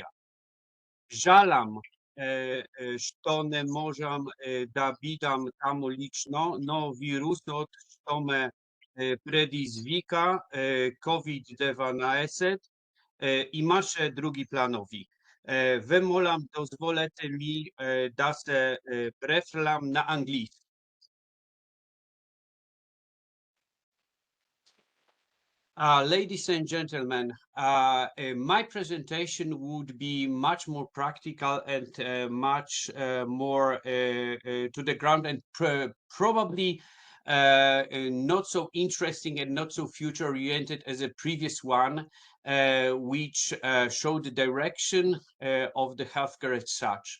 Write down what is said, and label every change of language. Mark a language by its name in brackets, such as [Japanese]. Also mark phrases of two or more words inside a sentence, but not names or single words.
[Macedonian] Жалам што не можам да бидам таму лично, но вирусот што ме предизвика, COVID-19, имаше други планови. Ве молам, дозволете ми да се префрлам на англиски. [English] Ladies and gentlemen, my presentation would be much more practical and much more to the ground, and probably not so interesting and not so future-oriented as a previous one, which showed the direction of the healthcare as such.